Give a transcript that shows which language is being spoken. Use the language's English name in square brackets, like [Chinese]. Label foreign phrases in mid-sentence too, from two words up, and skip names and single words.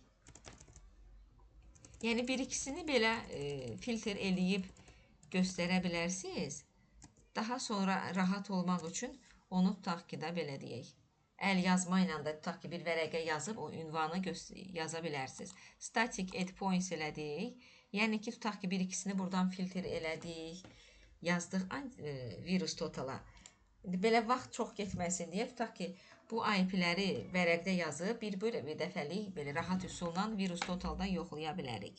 [Azerbaijani] Yəni, bir-ikisini belə filtr eləyib göstərə bilərsiniz. Daha sonra rahat olmaq üçün onu tutaq ki da belə deyək. Əl yazma ilə də tutaq ki bir vərəqə yazıb o ünvanı yaza bilərsiniz. [English] Static add points [Azerbaijani] elədik. Yəni ki tutaq ki bir-ikisini buradan filtr elədik. Yazdıq virus totala. Belə vaxt çox getməsin deyə tutaq ki bu IP-ləri vərəqdə yazıb bir dəfəlik belə rahat üsulla virus totaldan yoxlaya bilərik.